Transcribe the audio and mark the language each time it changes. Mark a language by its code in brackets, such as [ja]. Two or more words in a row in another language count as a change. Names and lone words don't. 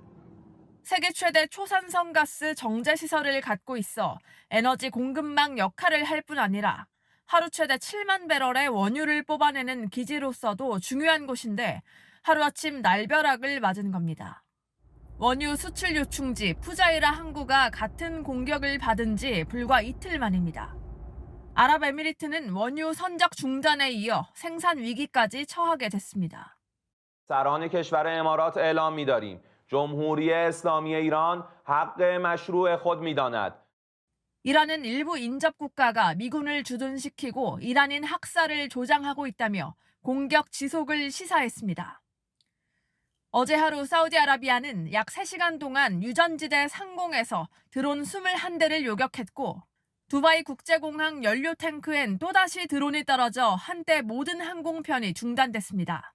[ko] 세계 최대 초산성 가스 정제 시설을 갖고 있어 에너지 공급망 역할을 할 뿐 아니라 하루 최대 7만 배럴의 원유를 뽑아내는 기지로서도 중요한 곳인데 하루아침 날벼락을 맞은 겁니다. 원유 수출 요충지 푸자이라 항구가 같은 공격을 받은 지 불과 이틀 만입니다. 아랍에미리트는 원유 선적 중단에 이어 생산 위기까지 처하게 됐습니다. [fa] سران کشور امارات اعلام می‌داریم جمهوری اسلامی ایران حق مشروع خود می‌داند. [ko] 이란은 일부 인접 국가가 미군을 주둔시키고 이란인 학살을 조장하고 있다며 공격 지속을 시사했습니다. 어제 하루 사우디아라비아는 약 3시간 동안 유전지대 상공에서 드론 21대를 요격했고 두바이 국제공항 연료 탱크엔 또다시 드론이 떨어져 한때 모든 항공편이 중단됐습니다.